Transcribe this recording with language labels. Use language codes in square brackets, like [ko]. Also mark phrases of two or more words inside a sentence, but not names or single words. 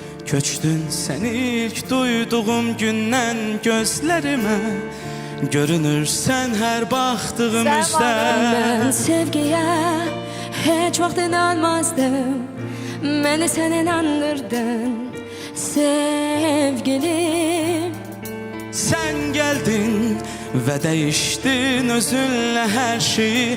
[az] Köçdün sen ilk duyduğum gündən gözlərimə, görünürsən hər baxdığımızda. [tr] Ben sevgiye hiç vaxt inanmazdım, beni sen inandırdın sevgilim. Sen geldin ve değiştin özünlə hər şeyi.